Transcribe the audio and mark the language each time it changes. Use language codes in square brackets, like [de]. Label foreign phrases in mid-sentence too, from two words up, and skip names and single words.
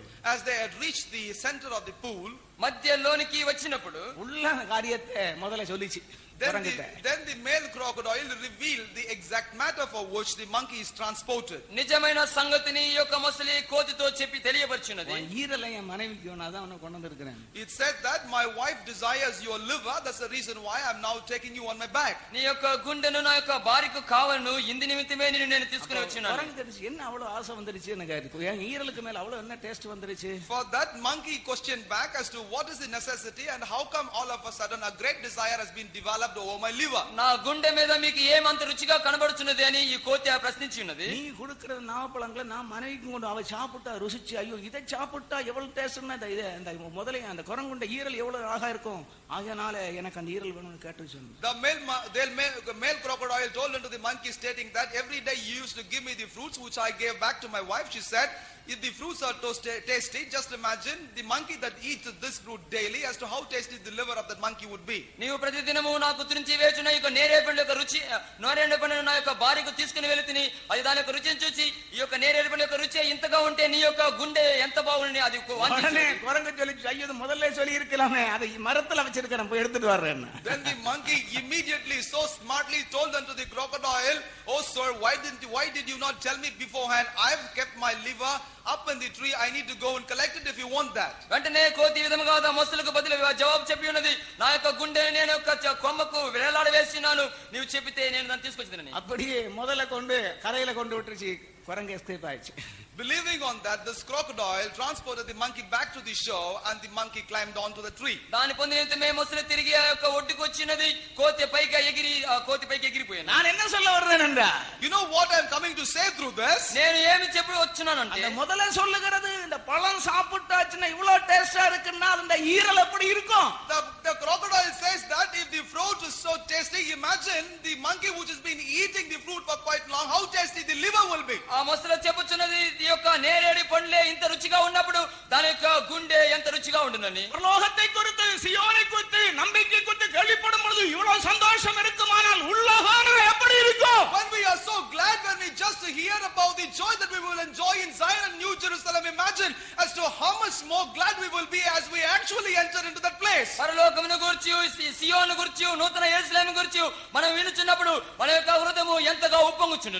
[en] As they had reached the center of the pool, [te] మధ్యలోనికి వచ్చినప్పుడు [ta] உள்ள காரியத்தை முதல்ல சொல்லிச்சு. [en] then the male crocodile revealed the exact matter for which the monkey is transported. [te] నిజమైన సంగతిని ఈ యొక్క మొసలి కోతితో చెప్పి తెలియపరిచినది. [ta] ஈரலை என் மனைவிக்கு வேணாதான் அவனை கொண்டு வந்திருக்கிறேன். [en] It said that my wife desires your liver, that's the reason why I'm now taking you on my back. [te] నీ యొక్క గుండెను నా యొక్క భార్యకు కావాలను ఇందు నిమిత్తమే నేను తీసుకుని వచ్చినాను. [ta] குரங்கு என்ன அவ்வளவு ஆசை வந்துருச்சு எனக்கு என் ஈரலுக்கு மேல அவ்வளவு என்ன டேஸ்ட் வந்துருச்சு. [en] For that monkey questioned back as to what is the necessity and how come all of a sudden a great desire has been developed over my liver. [te] నా గుండె మీద మీకు ఏమంత రుచిగా కనబడుచున్నది అని ఈ కోతి ప్రశ్నించి ఉన్నది. [ta] நீ கொடுக்கிற நாவப்பழங்களை நான் மனைவிக்கு கொண்டு அவ சாப்பிட்டா ருசிச்சு ஐயோ இதை சாப்பிட்டா எவ்வளவு டேஸ்ட்னா இந்த முதல்ல அந்த குரங்குண்ட ஈரல் எவ்வளவு அழகா இருக்கும் ஆகையால எனக்கு அந்த ஈரல் வேணும்னு கேட்டு சொன்னேன். [en] The male crocodile told unto the monkey stating that every day you used to give me the fruits which I gave back to my wife. She said, if the fruits are tasty, just imagine the monkey that eats this fruit daily as to how tasty the liver of that monkey would be. [te] నీవు ప్రతిదినము నాకు గురించి వేచున్న ఈ నేరేడు యొక్క రుచి నేరేడు పండును నా యొక్క భార్యకు తీసుకుని వెళితిని అది దాని యొక్క రుచిని చూసి ఈ యొక్క నేరేడు పండు యొక్క రుచి ఇంతగా ఉంటే నీ యొక్క గుండె ఎంత బాగుంది అది [ta] குரங்கு சொல்லி ஐயோ முதல்ல சொல்லி இருக்கலாமே அதை மரத்துல வச்சிருக்கேன் போய் எடுத்துட்டு வர்றேன். [en] Then the monkey immediately so smartly told unto the crocodile, oh sir, why did you not tell me beforehand? I've kept my liver up in the tree, I need to go and collect it if you want that. [te] వెంటనే కోతి విధముగా మొసలుకు బదులుగా జవాబు చెప్పి ఉన్నది, నా యొక్క గుండె నేను యొక్క కొమ్మకు వేలాడ వేసినాను, నీవు చెప్పితే నేను దాన్ని తీసుకొచ్చినాను. [ta] அப்படியே முதல்ல கொண்டு கரையில கொண்டு விட்டுருச்சு. குரங்கு எஸ்கேப் ஆயிடுச்சு. [en] Believing on that, this crocodile transported the monkey back to the shore and the monkey climbed onto the tree. [te] దాని పొందినంతమే మొసలి తిరిగి ఆ యొక్క ఒడ్డుకు వచ్చినది. కోతి పైకి ఎగిరిపోయాను. [ta] நான் என்ன சொல்ல வர்றேன்டா, [en] you know what I'm coming to say through this? [te] నేను ఏమి చెప్పి వచ్చున్నానంటే [ta] அந்த முதல்ல சொல்லுகிறது இந்த பழம் சாப்பிட்டாச்சுன்னா இவ்வளவு டேஸ்டா இருக்குன்னா அந்த ஈரல் எப்படி இருக்கும். [en] The crocodile says that if the fruit is so tasty, imagine the monkey which has been eating the fruit for quite long, how tasty the liver will be. [te] ఆ మొసలి చెప్పుచున్నది ఈ యొక్క నేరేడు పండ్లే ఇంత రుచిగా ఉన్నప్పుడు దాని యొక్క గుండె ఎంత రుచిగా ఉండునని. [ta] పరలోకத்தை குறித்து సియోனை குறித்து நம்பிக்கை குறித்து கேள்விப்படும் பொழுது இவ்வளவு சந்தோஷம் இருக்குமானால் உள்ளகானம் எப்படி இருக்கும். [en] When we are so glad when we just hear about the joy that we will enjoy in Zion and New Jerusalem, imagine as to how much more glad we will be as we actually enter into that place. [te] పరలోకమును గురించి సియోను గురించి నూతన యెరూషలేము గురించి మనం వినుచున్నప్పుడు మన యొక్క హృదయము ఎంతగా ఉప్పొంగుచుండును.